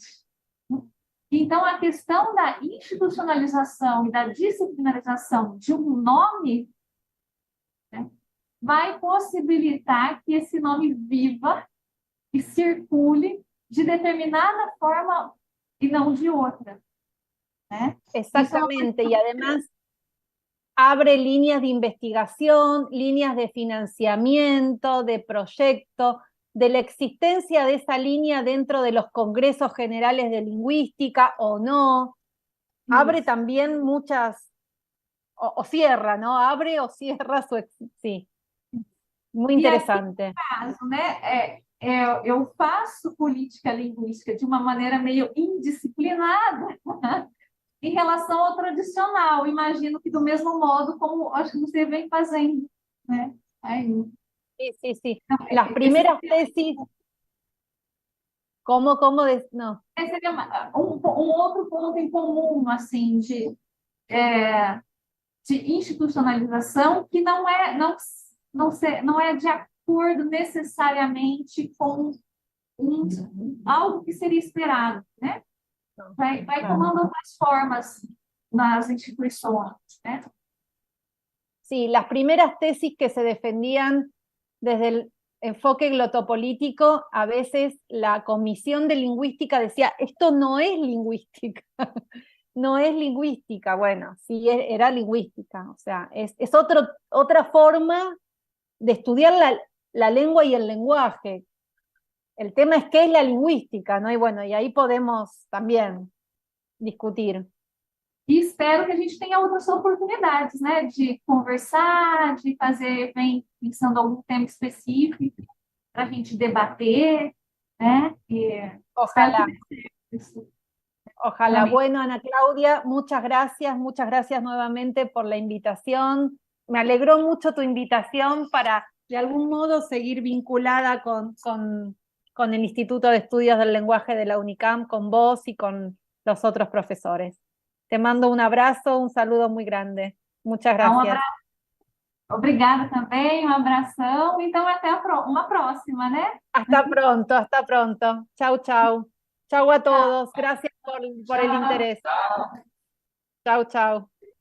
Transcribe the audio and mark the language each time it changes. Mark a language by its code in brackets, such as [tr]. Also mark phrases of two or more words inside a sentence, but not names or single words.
[pt] Então, a questão da institucionalização e da disciplinarização de um nome, né, vai possibilitar que esse nome viva e circule de determinada forma [es] y no de otra, ¿eh? Exactamente, y además abre líneas de investigación, líneas de financiamiento, de proyecto, de la existencia de esa línea dentro de los congresos generales de lingüística o no. Abre también muchas, o cierra, ¿no? Abre o cierra su... Sí, muy interesante. [pt] Caso, né? Eu faço política linguística de uma maneira meio indisciplinada em relação ao tradicional. Imagino que do mesmo modo como acho que você vem fazendo, né? Aí. [es] Sí, sí, sí. Las primeras tesis... ¿Cómo? No. [pt] Seria outro ponto em comum, assim, de institucionalização que não é de acordo necessariamente com algo que seria esperado, né? Vai tomando outras formas nas instituições, né? [es] Sí, las primeras tesis que se defendían desde el enfoque glotopolítico, a veces la Comisión de Lingüística decía, esto no es lingüística, no es lingüística. Bueno, sí era lingüística, o sea, es otra forma de estudiar la lengua y el lenguaje. El tema es qué es la lingüística, ¿no? Y bueno, y ahí podemos también discutir. [pt] E espero que a gente tenha outras oportunidades, né, de conversar, de fazer, pensando algum tema específico para a gente debater, né? E espero [es] Ojalá. [pt] que dê certo isso. [es] Ojalá. Bueno, Ana Claudia, muchas gracias nuevamente por la invitación. Me alegró mucho tu invitación para, de algún modo, seguir vinculada con el Instituto de Estudios del Lenguaje de la UNICAM, con vos y con los otros profesores. Te mando un abrazo, un saludo muy grande. Muchas gracias. [pt] Obrigada também, um abração. Então, até uma próxima, né? [es] Hasta pronto, hasta pronto. Chau, chau. Chau a todos. Gracias por el interés. Chau, chau.